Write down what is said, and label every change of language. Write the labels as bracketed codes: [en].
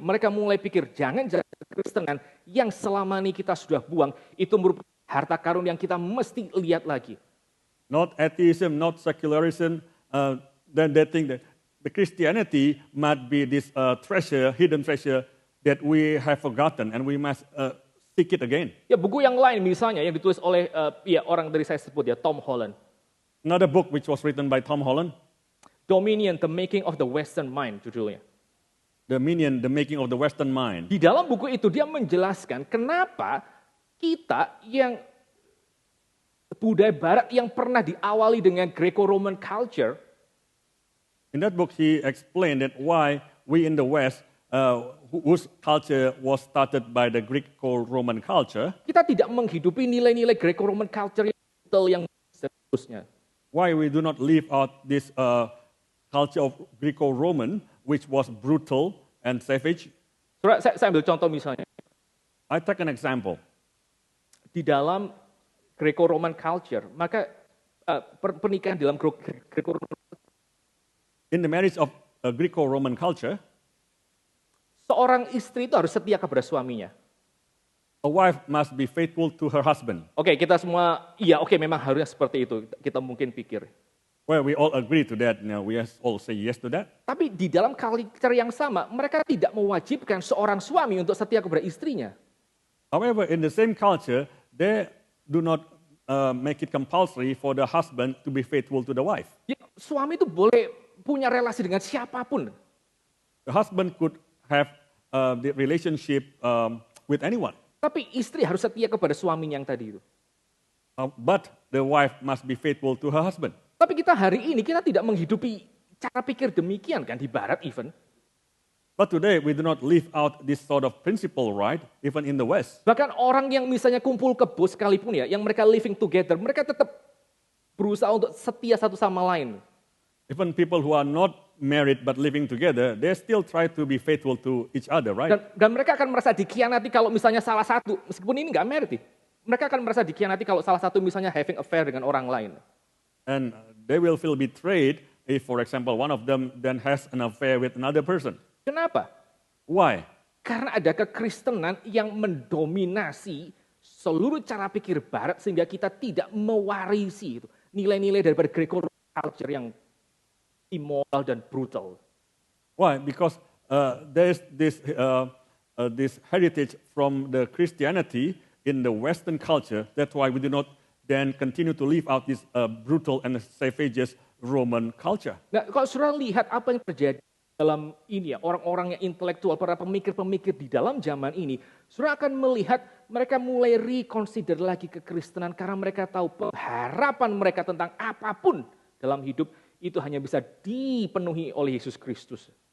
[id] Mereka mulai pikir, jangan-jangan kekristenan yang selama ini kita sudah buang, itu merupakan harta karun yang kita mesti lihat lagi. [en] Not atheism, not secularism. Then they think that the Christianity might be this treasure, hidden treasure that we have forgotten and we must seek it again. [id] Ya buku yang lain misalnya yang ditulis oleh orang dari saya sebut ya Tom Holland. [en] Another book which was written by Tom Holland, [id] Dominion, The Making of the Western Mind judulnya. [en] Dominion, The Making of the Western Mind. [id] Di dalam buku itu dia menjelaskan kenapa kita yang budaya Barat yang pernah diawali dengan Greco-Roman culture, [en] In that book, he explained that why we in the West, whose culture was started by the Greco-Roman culture, [id] kita tidak menghidupi nilai-nilai Greco-Roman culture yang seterusnya. [en] why we do not live out this culture of Greco-Roman, which was brutal and savage. [id] Saudara, saya ambil contoh misalnya. [en] I take an example. [id] Di dalam Greco-Roman culture, maka pernikahan dalam Greco-Roman [en] In the marriage of a Greco-Roman culture, [id] seorang istri itu harus setia kepada suaminya. [en] a wife must be faithful to her husband. [id] Oke, kita semua, memang harusnya seperti itu. Kita mungkin pikir. [en] Well, we all agree to that. We all say yes to that. [id] Tapi di dalam culture yang sama, mereka tidak mewajibkan seorang suami untuk setia kepada istrinya. [en] However, in the same culture, they do not make it compulsory for the husband to be faithful to the wife. [id] Ya, suami itu boleh punya relasi dengan siapapun. [en] The husband could have the relationship with anyone. [id] Tapi istri harus setia kepada suaminya yang tadi itu. [en] But the wife must be faithful to her husband. [id] Tapi kita hari ini, kita tidak menghidupi cara pikir demikian kan di Barat even. [en] But today, we do not live out this sort of principle, right? Even in the West. [id] Bahkan orang yang misalnya kumpul kebo sekalipun ya, yang mereka [en] living together, [id] mereka tetap berusaha untuk setia satu sama lain. [en] Even people who are not married but living together, they still try to be faithful to each other, right? [id] Dan mereka akan merasa dikhianati kalau misalnya salah satu, meskipun ini nggak married, mereka akan merasa dikhianati kalau salah satu misalnya [en] having affair [id] dengan orang lain. [en] And they will feel betrayed if, for example, one of them then has an affair with another person. [id] Kenapa? [en] Why? [id] Karena ada kekristenan yang mendominasi seluruh cara pikir Barat sehingga kita tidak mewarisi itu nilai-nilai daripada Greco culture yang immoral dan brutal. [en] Why? Because there is this heritage from the Christianity in the Western culture. That's why we do not then continue to live out this brutal and savageous Roman culture. [id] Nah, kalau saudara lihat apa yang terjadi dalam ini ya, orang-orang yang intelektual, para pemikir-pemikir di dalam zaman ini, saudara akan melihat mereka mulai reconsider lagi kekristenan karena mereka tahu harapan mereka tentang apapun dalam hidup itu hanya bisa dipenuhi oleh Yesus Kristus.